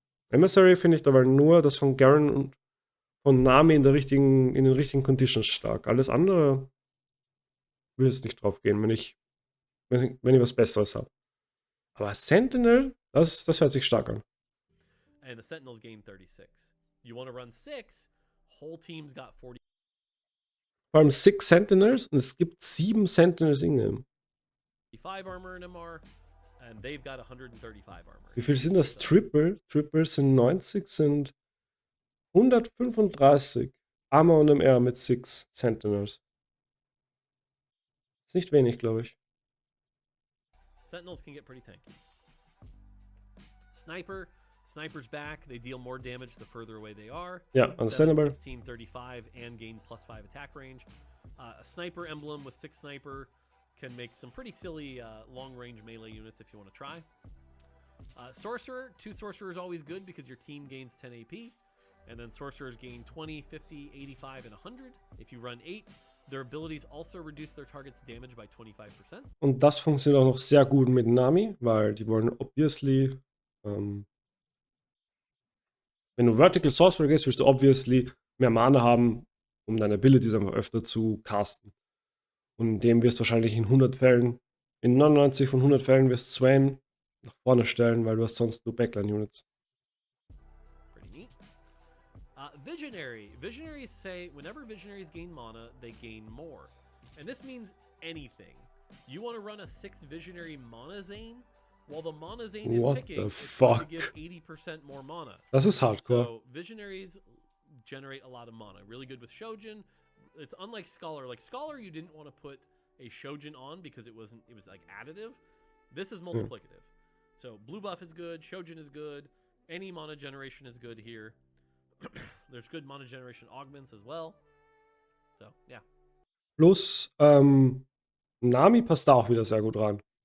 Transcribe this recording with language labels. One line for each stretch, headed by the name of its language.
German: Emissary finde ich dabei nur das von Garen und von Nami in den richtigen Conditions stark. Alles andere will jetzt nicht drauf gehen, wenn ich was Besseres habe. Aber Sentinel, das hört sich stark an.
English: And the Sentinels gain 36. You want to run 6, whole team's got 40.
German: Vor allem 6 Sentinels und es gibt 7 Sentinels in-game.
English: 5 armor in MR, and they've got 135 armor.
German: Wie viel sind das? Triple? Triple sind 90, sind 135 Armor und MR mit 6 Sentinels. Ist nicht wenig, glaube ich.
English: Sentinels can get pretty tanky. Sniper's back. They deal more damage the further away they are. Ja, understandable. 16, 35, and gain +5 attack range. A sniper emblem with 6 sniper can make some pretty silly long-range melee units if you want to try. Sorcerer, 2 sorcerer is always good because your team gains 10 AP. And then sorcerers gain 20, 50, 85, and 100. If you run 8, their abilities also reduce their target's damage by 25%.
German: Und das funktioniert auch noch sehr gut mit Nami, weil die wollen obviously, wenn du Vertical Sorcerer gehst, willst du obviously mehr Mana haben, um deine Abilities einfach öfter zu casten. Und in dem wirst du wahrscheinlich in 100 Fällen, in 99 von 100 Fällen wirst du Swain nach vorne stellen, weil du hast sonst nur Backline-Units.
English: Pretty neat. Visionary. Visionaries say whenever visionaries gain mana, they gain more. And this means anything. You want to run a 6 visionary mana Zane? While the mana Zane is ticking, it's going to give 80% more mana.
German: Das ist hardcore.
English: So visionaries generate a lot of mana. Really good with Shojin. It's unlike Scholar. Like Scholar, you didn't want to put a Shojin on because it was like additive. This is multiplicative. So blue buff is good, Shojin is good, any mana generation is good here. There's good mana generation augments as well. So, yeah.
German: Plus, Nami passt da auch wieder sehr gut rein.